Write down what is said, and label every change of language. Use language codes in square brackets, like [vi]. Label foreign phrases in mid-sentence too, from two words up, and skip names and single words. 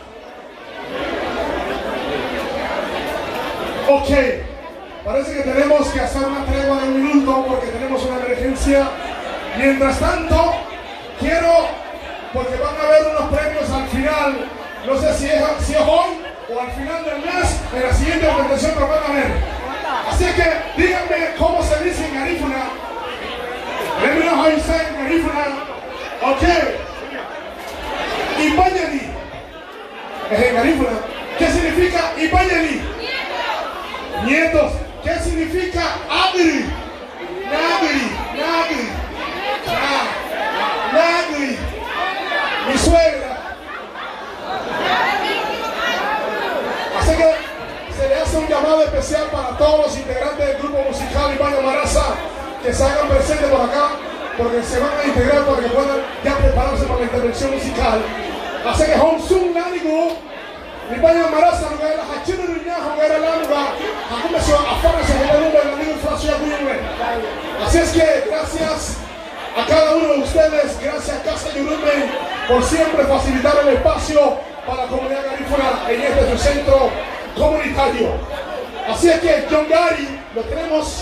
[es] Ok, parece que tenemos que hacer una tregua de un minuto porque tenemos una emergencia. Mientras tanto, quiero, porque van a haber unos premios al final, no sé si es hoy o al final del mes, en la siguiente presentación lo van a ver. Así que díganme cómo se dice en garífuna. [en] Let me know how you say in garífuna. [es] Ok. Ipañali. Es en garífuna. ¿Qué significa Ipañali? Nietos. ¿Qué significa Agri? Nagri. Nagri, mi suegra. Así que se le hace un llamado especial para todos los integrantes del grupo musical Nipoño Maraza que se hagan presentes por acá porque se van a integrar para que puedan ya prepararse para la intervención musical. Así que Honsung Nanigo, Nipoño Maraza, no era Hachino Ruñajo, no era Lanuga, Hakumeso, Afárase, Generume, la Nigo Francia Guyume. Así es que gracias a cada uno de ustedes, gracias a Casa Yurume por siempre facilitar el espacio para la comunidad garífuna en este su centro comunitario. Así es que John Gotti, lo tenemos.